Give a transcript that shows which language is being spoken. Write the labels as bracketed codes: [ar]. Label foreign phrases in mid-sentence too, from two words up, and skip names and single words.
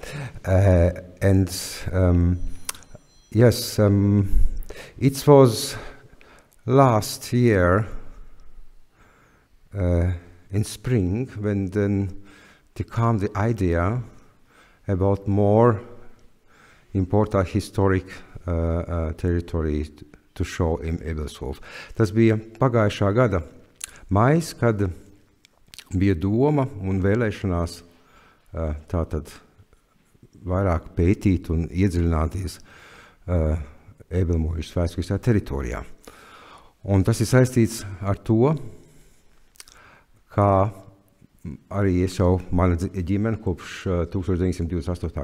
[en] Yes, it was last year in spring when then came the idea about more important historic territory to show in Ebelshof. [lv] Tas bija pagājušā gada maijs, kad bija doma un vēlēšanās tātad vairāk pētīt un iedziļināties Ebelmožas vēsturiskajā teritorijā. Un tas ir saistīts ar to, kā arī es jau mana ģimene kopš 1928.